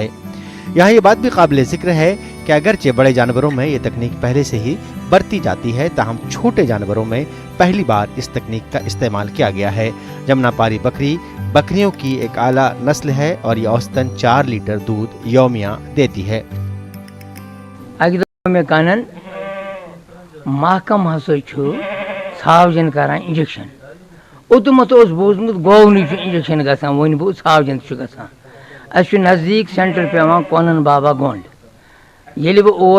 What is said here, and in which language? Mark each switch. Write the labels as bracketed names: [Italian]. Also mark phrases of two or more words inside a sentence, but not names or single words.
[Urdu] یہاں یہ بات بھی قابل ذکر ہے کہ اگرچہ بڑے جانوروں میں یہ تکنیک پہلے سے ہی برتی جاتی ہے، تاہم چھوٹے جانوروں میں پہلی بار اس تکنیک کا استعمال کیا گیا ہے. جمناپاری بکری بکریوں کی ایک اعلیٰ نسل ہے اور یہ اوسطاً 4 لیٹر دودھ یومیہ دیتی ہے. [Kashmiri] ژھاوجن کران انجیکشن اوتمت اوس بوزمت گوونی انجیکشن گژھان ون بو ژھاوجن چھُ گژھان اَسہِ چھُ نزدیٖک سینٹر پیوان کونن بابا گونڈ ییٚلہِ بہٕ اور